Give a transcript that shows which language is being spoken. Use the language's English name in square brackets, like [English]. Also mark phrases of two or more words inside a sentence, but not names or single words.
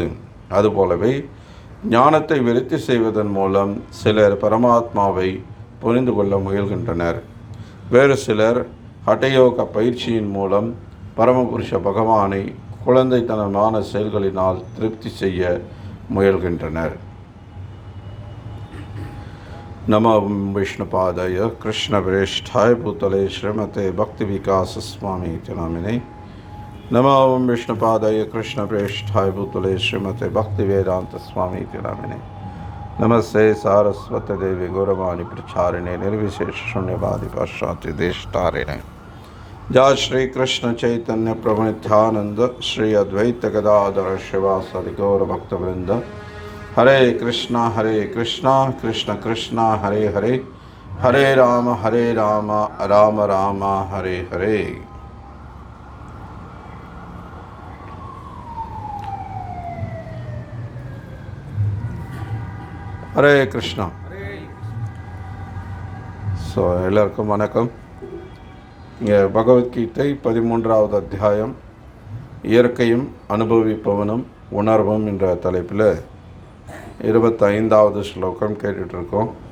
[Tamil] அதுபோலவே ஞானத்தை விருத்தி செய்வதன் மூலம் சிலர் பரமாத்மாவை புரிந்து கொள்ள முயல்கின்றனர். வேறு சிலர் ஹட்டயோக பயிற்சியின் மூலம் பரமபுருஷ பகவானை குழந்தைத்தனமான செயல்களினால் திருப்தி செய்ய முயல்கின்றனர். [Sanskrit] नमो विष्णुपादाय कृष्णप्रेष्ठाय भूतले श्रीमते भक्ति विकास स्वामी नामिने। नमो विष्णुपादाय कृष्णप्रेष्ठाय भूतले श्रीमते भक्ति वेदांत स्वामी नामिने। नमस्ते सारस्वत देवी गौरवाणी प्रचारिणे निर्विशेष शून्यवादी पाश्चात्य देशतारिणे। जय श्री कृष्ण चैतन्य प्रभु नित्यानंद श्री अद्वैत गदाधर शिवासादि गौर भक्तवृंद। हरे कृष्णा कृष्ण कृष्णा हरे हरे, हरे राम राम राम हरे हरे। [Tamil] ஹரே கிருஷ்ணா. ஸோ எல்லாருக்கும் வணக்கம். இங்கே பகவத்கீதை 13வது அத்தியாயம் இயற்கையும் அனுபவிப்பவனும் உணர்வும் என்ற தலைப்பில் 25வது ஸ்லோகம் கேட்டுட்ருக்கோம்.